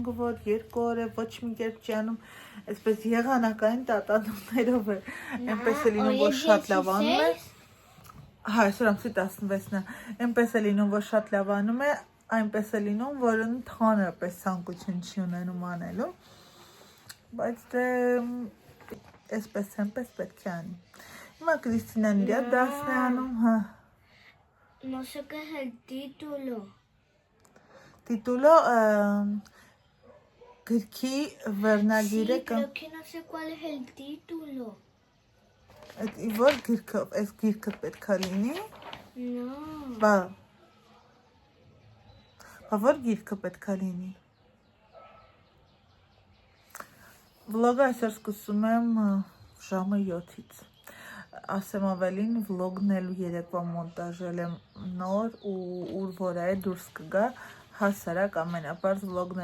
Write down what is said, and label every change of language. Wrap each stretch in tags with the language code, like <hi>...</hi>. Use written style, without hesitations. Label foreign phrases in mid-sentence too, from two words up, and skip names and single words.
<hy>որ 2 օր է, ոչ մի կերպ չի անում, այսպես եղանակային տատանումներով է, այնպես է լինում, որ շատ լավ անում է։ Հա, այսօր ամսի 16-ն է, այնպես է լինում, որ շատ լավ անում է, այնպես է լինում, որ ընդհանրապես ցանկություն չի ունենում անելու, բայց դե այսպես պետք է անի։ Հիմա Կրիստինան իր դասն է անում, հա։</hy> <es>No sé qué es el título. Título,</es> <hy>գրքի վերնագիրը</hy> <es>Sí, creo que no sé cuál es el título.</es> <hy>Որ գրքը, այս գիրքը պետք է լինի։</hy> <es>No.</es> <hy>Բա որ գիրքը պետք է լինի։ Վլոգը այսօր սկսում եմ ժամը 7-ից։ Ասեմ ավելին, վլոգն էլ երեկվա մոնտաժել եմ նոր ու ուր որ է դուրս կգա հասարակ ամենապարզ վլոգն</hy>